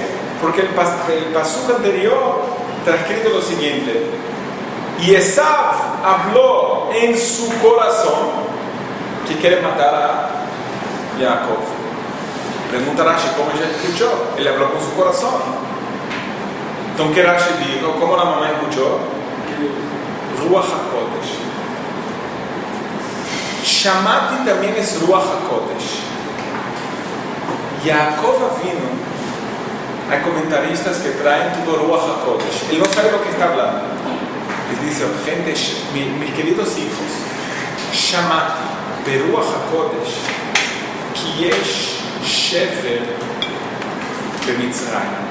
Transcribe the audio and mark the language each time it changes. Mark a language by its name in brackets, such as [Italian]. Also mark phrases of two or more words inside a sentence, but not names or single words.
[Spanish] Porque el pasuk anterior está escrito lo siguiente: y Esav habló en su corazón que quiere matar a Jacob. Pregunta Rashi, ¿cómo ella escuchó? Él habló con su corazón. Entonces, ¿qué Rashi dijo? ¿Cómo la mamá escuchó? [Hebrew] רוח הקודש. [Spanish] Shamati también es [Hebrew] רוח הקודש. [Spanish] Jacob vino. Hay comentaristas que traen todo [Hebrew] רוח הקודש. [Spanish] Él no sabe lo que está hablando. Les dice, gente, mis queridos hijos, [Hebrew] שמעתי, ברוח הקודש, כי יש שבר במצרים.